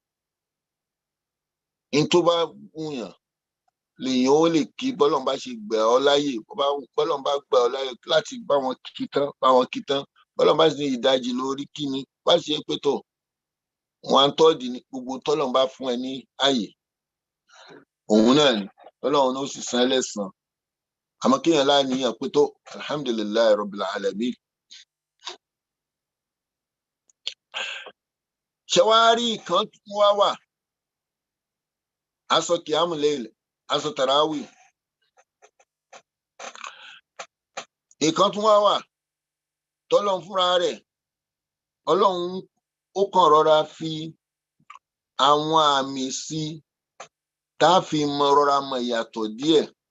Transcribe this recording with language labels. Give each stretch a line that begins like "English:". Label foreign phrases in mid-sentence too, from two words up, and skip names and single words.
Yoruba: èyí tó bá wùn yàn lèèyàn ó lè kí bọ́lọ́n bá ṣe gbà ọ́ láyè bọ́lọ́n bá gbà ọ́ láyè láti bá wọn kí tán bọ́lọ́n bá ṣe ìdajì lórí kí ni bá ṣe pé tó 1/3 ní gbogbo tọ́lọ́n bá fún ẹ ní àyè òun náà ni Ọlọ́run ó sì san ẹlẹ́san àmọ́ kéèyàn láàníyàn pé tó
Arabic: الحمد لله رب العالمين.
Yoruba: Ṣé wàá rí ìkan tún wá wà aṣọ kìámù lẹ́yìn aṣọ tàràwì ìkan tún wá wà tọ́lọ́run fúnra rẹ̀ Ọlọ́run ó kàn rọra fi àwọn àmì sí tá a fi rọra mọ ìyàtọ̀ díẹ̀.